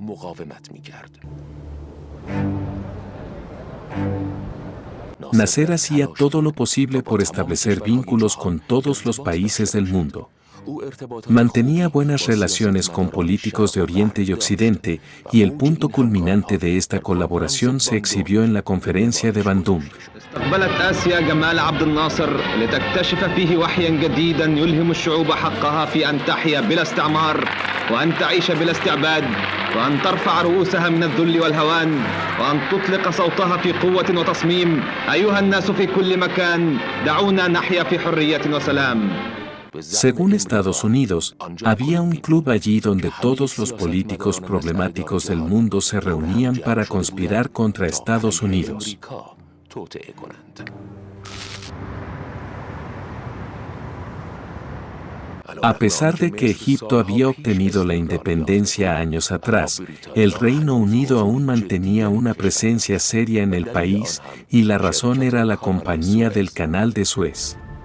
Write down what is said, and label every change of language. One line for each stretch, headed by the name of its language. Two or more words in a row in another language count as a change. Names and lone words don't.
Spanish: Nasser hacía todo lo posible por establecer vínculos con todos los países del mundo. Mantenía buenas relaciones con políticos de Oriente y Occidente, y el punto culminante de esta colaboración se exhibió en la conferencia de Bandung.
Arabic: استقبلت آسيا جمال عبد الناصر لتكتشف فيه وحيا جديدا يلهم الشعوب حقها في أن تحيا بلا استعمار وأن تعيش بلا استعباد وأن ترفع رؤوسها من الذل والهوان وأن تطلق صوتها في قوة وتصميم. أيها الناس في كل مكان دعونا نحيا في حرية وسلام.
Spanish: Según Estados Unidos, había un club allí donde todos los políticos problemáticos del mundo se reunían para conspirar contra Estados Unidos. A pesar de que Egipto había obtenido la independencia años atrás, el Reino Unido aún mantenía una presencia seria en el país y la razón era la Compañía del Canal de Suez.